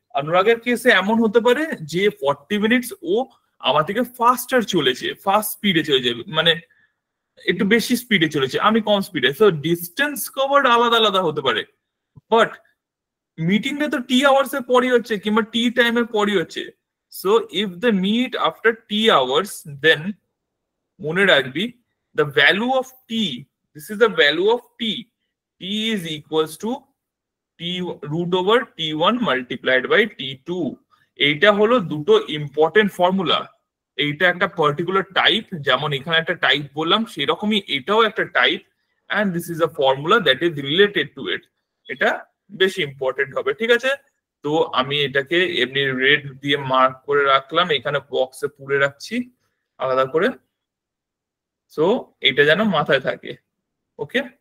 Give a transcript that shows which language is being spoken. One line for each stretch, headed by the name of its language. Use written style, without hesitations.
Bangla: অনুরাগের কেসে এমন হতে পারে যে 40 মিনিটস ও আমার থেকে ফাস্টার চলেছে, ফাস্ট স্পিডে চলে যাবে, মানে একটু বেশি স্পিডে চলেছে, আমি কম স্পিডে, তো ডিস্টেন্স কভার্ড আলাদা আলাদা হতে পারে। বাট মিটিংটা তো টি আওয়ার্স এর পরই হচ্ছে, কিংবা টি টাইমের পরই হচ্ছে।
English: so if the meet after T hours, then
Bangla: মনে রাখবি
English: the value of t, this is the value of t, t is equals to t root over t1 multiplied by t2।
Bangla: এইটা হলো দুটো ইম্পর্টেন্ট ফর্মুলা। এইটা একটা পার্টিকুলার টাইপ, যেমন এখানে একটা টাইপ বললাম সেরকমই এটাও একটা type,
English: And this is a formula that is related to it.
Bangla: এটা বেশি ইম্পর্টেন্ট হবে, ঠিক আছে? তো আমি এটাকে এমনি রেড দিয়ে মার্ক করে রাখলাম, এখানে বক্সে পুরে রাখছি আলাদা করে, সো এটা যেন মাথায় থাকে, ওকে।